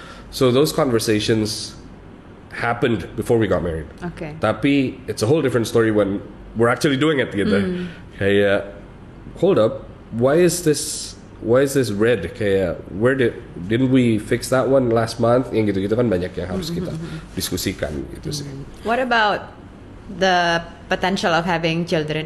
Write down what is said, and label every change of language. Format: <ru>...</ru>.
<en>So those conversations happened before we got married. Okay. Tapi it's a whole different story when we're actually doing it gitu. Kayak, hold up, why is this red? Kayak, didn't we fix that one last month?</en> <id>Yang gitu-gitu kan banyak yang harus kita diskusikan gitu sih.</id> <en>What about the potential of having children?</en>